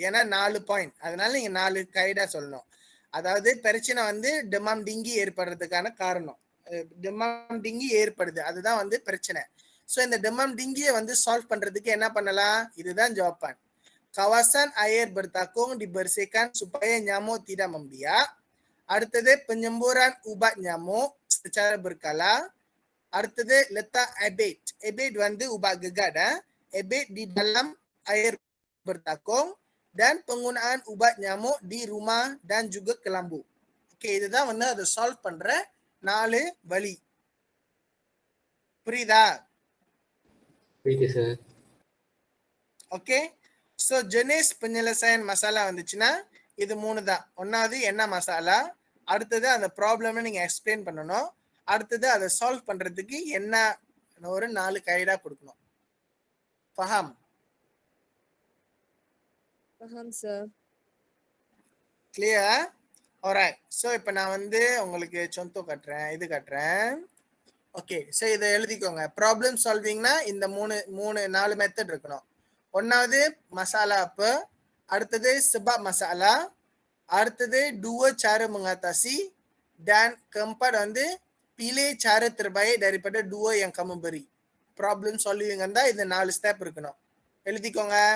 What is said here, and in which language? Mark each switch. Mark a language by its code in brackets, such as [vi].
[ta] ஏன்னா 4 பாயிண்ட், அதனால நீங்க 4 கைடா சொல்லணும். அதாவது பிரச்சனை வந்து demam tinggi ஏற்படுறதுக்கான காரணம், demam tinggi ஏற்படுது, அதுதான் வந்து பிரச்சனை. சோ இந்த demam tinggi வந்து சால்வ் பண்றதுக்கு என்ன பண்ணலாம், இதுதான் jawapan. [ms] Kawasan air bertakung dibersihkan supaya nyamuk tidak membiak. [ta] அடுத்தது [ms] penyemburan ubat nyamuk secara berkala. [ta] அடுத்தது [ms] letak abate. Abate [ta] வந்து [ms] ubat gegat, abate di dalam air bertakung, dan penggunaan ubat nyamuk di rumah dan juga kelambu. [ta] Okay, இதுதான் வந்து அதை solve பண்ற 4 வழி. புரியுதா? புரியுது sir. Okay, so [ms] jenis penyelesaian masalah [ta] வந்துச்சுன்னா இது 3 தான். ஒன்னாவது என்ன மசாலா, அடுத்தது அந்த ப்ராப்ளமை நீங்க எக்ஸ்பிளைன் பண்ணணும், அடுத்தது அதை சால்வ் பண்றதுக்கு என்ன ஒரு 4 கைடா கொடுக்கணும். [ms] Faham? Paham sir. [en] Clear? alright. [ta] So இப்போ நான் வந்து உங்களுக்கு contoh காட்டுறேன், இது காட்டுறேன். ஓகே, ஸோ இதை எழுதிக்கோங்க. ப்ராப்ளம் சால்விங்னா இந்த நாலு மெத்தட் இருக்கணும். ஒன்னாவது [ms] masalah apa, அடுத்தது sebab masalah, அடுத்தது dua cara mengatasi, dan keempat வந்து pilih cara terbaik daripada dua yang kamu beri. Problem solving anda [ta] இந்த 4 step இருக்கணும். எழுதிக்கோங்க.